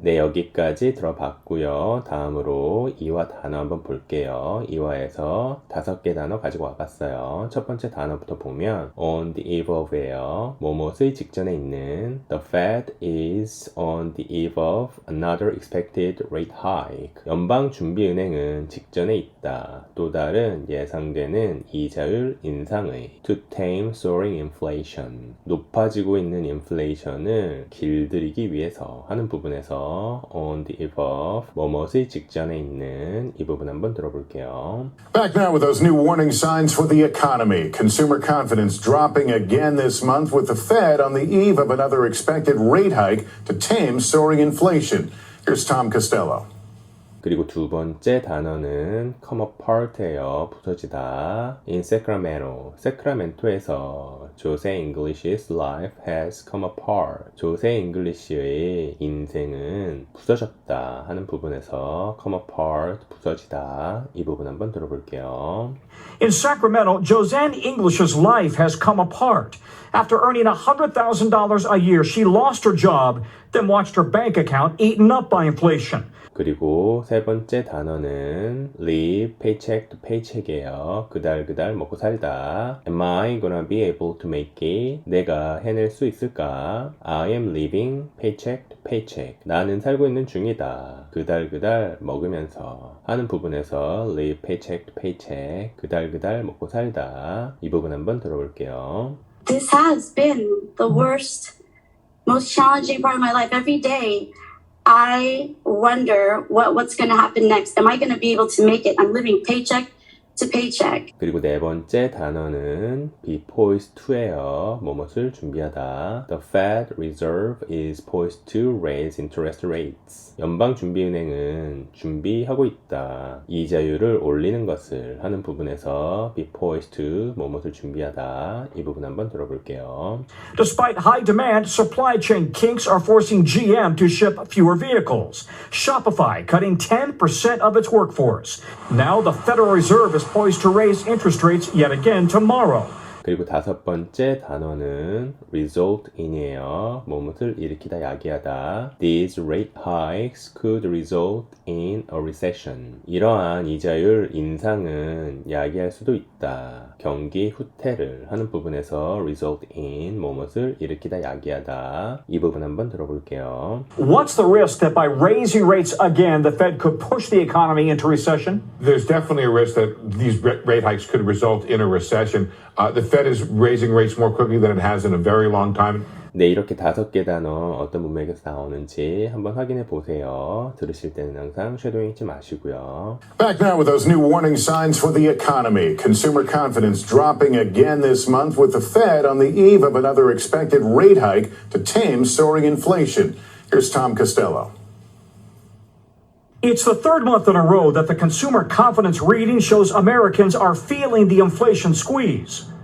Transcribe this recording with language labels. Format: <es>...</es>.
<ko>네, 여기까지 들어봤고요. 다음으로 이화 단어 한번 볼게요. 이화에서 5개 단어 가지고 와봤어요. 첫 번째 단어부터 보면</ko> <en>on the eve of</en> <ko>예요. 뭐뭇의 직전에 있는</ko> <en>The Fed is on the eve of another expected rate hike.</en> <ko>연방준비은행은 직전에 있다. 또 다른 예상되는 이자율 인상의</ko> <en>to tame soaring inflation.</en> <ko>높아지고 있는 인플레이션을 길들이기 위해서 하는 부분 에서</ko> <en>on the eve of</en> <ko>뭐뭇의 직전에 있는 이 부분 한번 들어볼게요.</ko> <en>Back now with those new warning signs for the economy. Consumer confidence dropping again this month with the Fed on the eve of another expected rate hike to tame soaring inflation. Here's Tom Costello.</en> <ko>그리고 두 번째 단어는 come apart예요. 부서지다.</ko> <en>In Sacramento,</en> <ko>세크라멘토에서 조세 잉글리시's</ko> <en>life has come apart.</en> <ko>조세 잉글리시의 인생은 부서졌다 하는 부분에서</ko> <en>come apart,</en> <ko>부서지다. 이 부분 한번 들어볼게요.</ko> <en>In Sacramento, Josanne English's life has come apart. After earning $100,000 a year, she lost her job, then watched her bank account eaten up by inflation.</en> <ko>그리고 세 번째 단어는</ko> <en>live paycheck to paycheck</en> <ko>이에요. 그달 먹고 살다.</ko> <en>Am I gonna be able to make it?</en> <ko>내가 해낼 수 있을까?</ko> <en>I am living paycheck to paycheck.</en> <ko>나는 살고 있는 중이다. 그달 먹으면서 하는 부분에서</ko> <en>live paycheck to paycheck.</en> <ko>그달 먹고 살다. 이 부분 한번 들어볼게요.</ko> <en>This has been the worst, most challenging part of my life. Every day, I wonder what's going to happen next. Am I going to be able to make it? I'm living paycheck to paycheck.</en> <ko>그리고 네 번째 단어는</ko> <en>be poised to</en> <ko>예요. 뭐뭇을 준비하다.</ko> <en>The Fed Reserve is poised to raise interest rates.</en> <ko>연방준비은행은 준비하고 있다. 이자율을 올리는 것을 하는 부분에서</ko> <en>be poised to</en> <ko>뭐뭇을 준비하다. 이 부분 한번 들어볼게요.</ko> <en>Despite high demand, supply chain kinks are forcing GM to ship fewer vehicles. Shopify cutting 10% of its workforce. Now the Federal Reserve is poised to raise interest rates yet again tomorrow.</en> <ko>그리고 다섯 번째 단어는</ko> <en>result in</en> <ko>이에요. 뭐뭇을 일으키다, 야기하다.</ko> <en>These rate hikes could result in a recession.</en> <ko>이러한 이자율 인상은 야기할 수도 있다. 경기 후퇴를 하는 부분에서</ko> <en>result in</en> <ko>뭐뭇을 일으키다, 야기하다. 이 부분 한번 들어볼게요.</ko> <en>What's the risk that by raising rates again, the Fed could push the economy into recession? There's definitely a risk that these rate hikes could result in a recession. The Fed is raising rates more quickly than it has in a very long time.</en> <ko>네, 이렇게 다섯 개 단어 어떤 문맥에서 나오는지 한번 확인해 보세요. 들으실 때는 항상 쉐도잉 잊지 마시고요.</ko> <en>Back now with those new warning signs for the economy. Consumer confidence dropping again this month with the Fed on the eve of another expected rate hike to tame soaring inflation. Here's Tom Costello. It's the third month in a row that the consumer confidence reading shows Americans are feeling the inflation squeeze.</en>